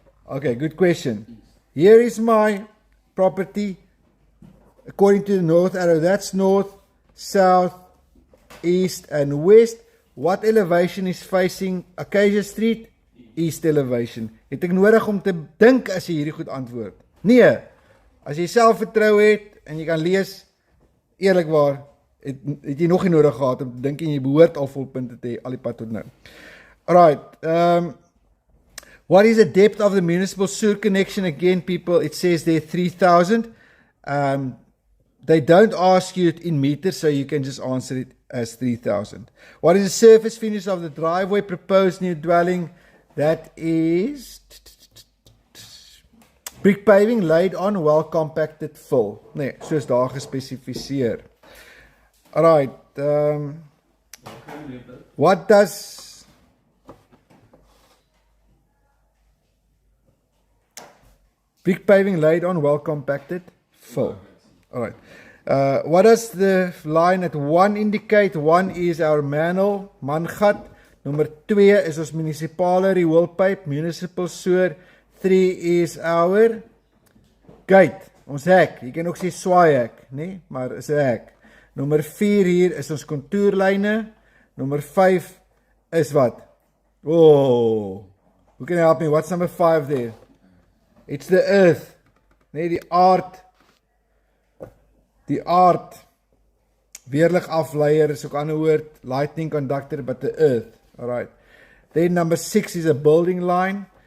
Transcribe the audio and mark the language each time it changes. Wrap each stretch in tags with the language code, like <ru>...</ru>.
<en>Okay, good question. Here is my property. According to the north arrow, that's north, south, east, and west. What elevation is facing Acacia Street? East elevation.</en> <af>Het ek nodig om te dink as jy hierdie goed antwoord? Nee. As jy selfvertroue het en jy kan lees, eerlikwaar, het jy nog nie nodig gehad om te dink en jy behoort al volpunte te hê al die pad tot nou.</af> <en>Alright. What is the depth of the municipal sewer connection? Again, people, it says there 3,000. They don't ask you it in meters, so you can just answer it as 3,000. What is the surface finish of the driveway proposed new dwelling? That is brick paving laid on well compacted fill.</en> <af>Nee, soos daar gespesifiseer.</af> <en>Alright. What does brick paving laid on well compacted fill? Alright. What does the line at 1 indicate? 1 is our manual, mangat. Number 2 is</en> <af>ons municipale rioolpyp,</af> <en>municipal sewer. 3 is our gate,</en> <af>ons hek. Jy kan ook sê swaai hek, nee, maar is 'n hek. Nummer 4 hier is ons kontoerlyne. Nummer 5 is wat?</af> <en>Oh, who can help me? What's number 5 there? It's the earth.</en> <af>Nee, die aard. Die aard. Weerlig afleier is ook 'n ander woord.</af> <en>Lightning conductor, but the earth. Alright. Then number 6 is a building line.</en>